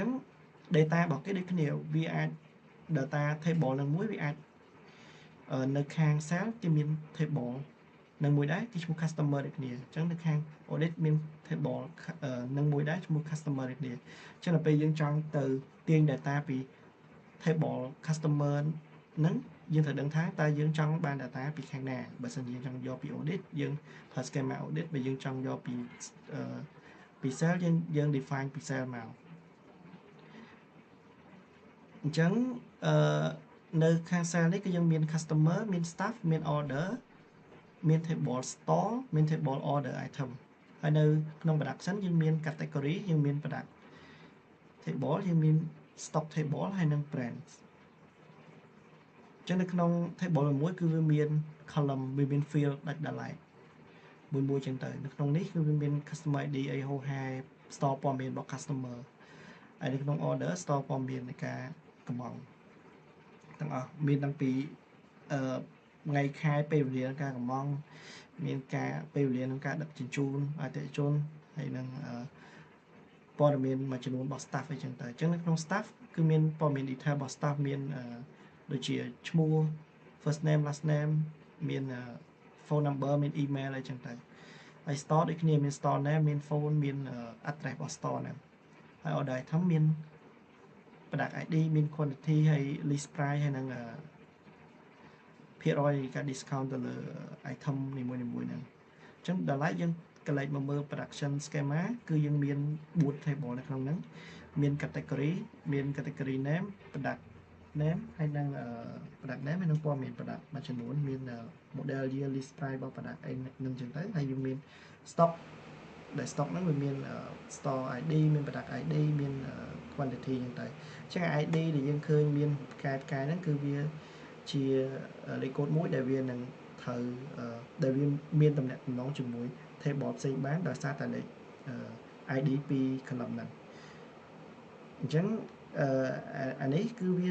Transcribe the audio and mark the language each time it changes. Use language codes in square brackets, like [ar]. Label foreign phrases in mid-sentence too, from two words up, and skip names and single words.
[km] ង data របស់គេដូចគ្នាវាអាច [en] data table [km] នឹងមួយវាអាចនៅខាង sale គេមាន table នឹងមួយដែរគេឈ្មោះ customer ដូចគ្នាអញ្ចឹងនៅខាង audit មាន table នឹងមួយដែរឈ្មោះ customer ដូចគ្នាអញ្ចឹងដល់ពេលយើងចង់ទៅទាញ data ពី [en] table customer [km] ហ្នឹងយើងត្រូវដឹងថាតើយើងចង់បាន data ពីខាងណាបើសិនជាយើងចង់យកពី audit យើងប្រើ [en] schema audit [km] បើយើងចង់យក ពី sale យើង define ពី sale មកអញ្ចឹងនៅខាង cell នេះគឺយើងមាន customer មាន staff មាន order មាន [en] table store [km] មាន [en] table order item [km] ហើយនៅក្នុង production យើងមាន category យើងមាន [en] product table [km] យើងមាន [en] stock table [km] ហើយ និង brands អញ្ចឹងនៅក្នុង table មួយគឺវាមាន column វាមាន field ដាច់ដោយឡែកមួយចឹងទៅនៅក្នុងនេះគឺវាមាន [en] customer ID [km] អីហូហែ store ព័ត៌មាន របស់ customer ហើយនៅក្នុង [en] order store [km] ព័ត៌មាននៃការកម្មង់ទាំងអស់មានតាំងពីថ្ងៃខែពេលវេលានៃការកម្មង់ មានការពេលវេលាក្នុងការដឹកជញ្ជូនអតិថិជនហើយនឹងព័ត៌មានមួយចំនួនរបស់ staff អីចឹងទៅអញ្ចឹងនៅក្នុង staff គឺមានព័ត៌មាន detail របស់ staff មានដូចជាឈ្មោះ [en] first name last name [km] មាន [en] phone number [km] មាន email អីចឹងទៅហើយ store ដូចគ្នាមាន [en] store name [km] មាន phone មាន address របស់ store ហ្នឹងហើយ [en] order item [km] មាន [en] product ID [km] មាន quantity ហើយ [en] list price [km] ហើយនឹង ភាគរយនៃការ discount ទៅលើ item នីមួយៗហ្នឹងអញ្ចឹងដល់ឡែកយើងកន្លែងមកមើល [en] production schema [km] គឺយើងមាន4 table នៅក្នុងហ្នឹងមាន category មាន [en] category name product name [km] ហើយនឹង [en] product name [km] ហើយនឹងព័ត៌មាន product មួយចំនួនមាន [en] model year list [km] price របស់ product អីនឹងចឹងទៅហើយយើងមាន stock ដែល stock ហ្នឹងវាមាន [en] store ID [km] មាន [en] product ID [km] មាន quantity ចឹងទៅអញ្ចឹង ID ដែលយើងឃើញមានផ្កាយហ្នឹងគឺវាជាលេខកូដ មួយដែលវានឹងត្រូវដែលវាមានតំណែងតំណងជាមួយ table ផ្សេងបានដោយសារតែលេខ ID ពី column ហ្នឹងអញ្ចឹងអានេះគឺវា